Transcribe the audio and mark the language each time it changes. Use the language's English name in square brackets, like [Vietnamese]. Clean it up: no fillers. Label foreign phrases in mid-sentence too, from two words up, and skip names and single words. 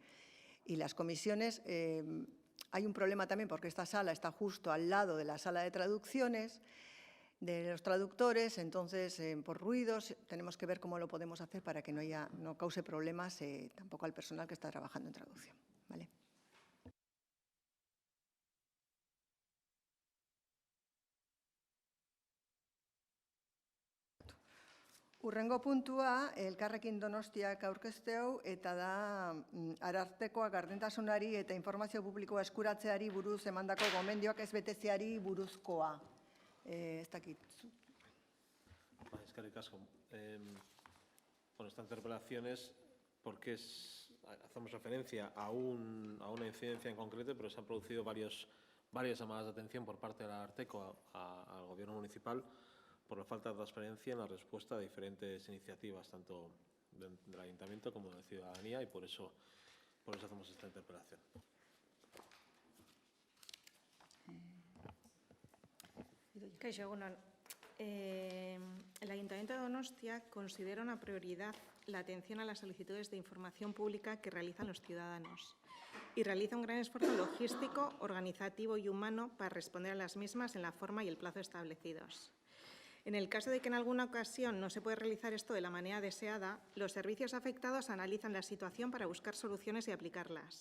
[Spanish] Y las comisiones, hay un problema también porque esta sala está justo al lado de la sala de traducciones, de los traductores, entonces por ruidos tenemos que ver cómo lo podemos hacer para que no cause problemas tampoco al personal que está trabajando en traducción, ¿vale? [Basque] Hurrengo puntua, Elkarrekin Donostiak aurkezteu eta da Arartekoa gardentasunari eta informazio publikoa eskuratzeari buruz emandako gomendioak ez betetzeari buruzkoa. Ez dakit. Eskerrik asko. [Spanish] Bueno, esta interpelación es porque hacemos referencia a una incidencia en concreto, pero se han producido varias llamadas de atención por parte del Ararteko al Gobierno municipal por la falta de transparencia en la respuesta a diferentes iniciativas, tanto del Ayuntamiento como de la ciudadanía, y por eso hacemos esta interpelación. [Basque] Kaixo, egunon. [Spanish] El Ayuntamiento de Donostia considera una prioridad la atención a las solicitudes de información pública que realizan los ciudadanos y realiza un gran esfuerzo logístico, organizativo y humano para responder a las mismas en la forma y el plazo establecidos. En el caso de que en alguna ocasión no se puede realizar esto de la manera deseada, los servicios afectados analizan la situación para buscar soluciones y aplicarlas.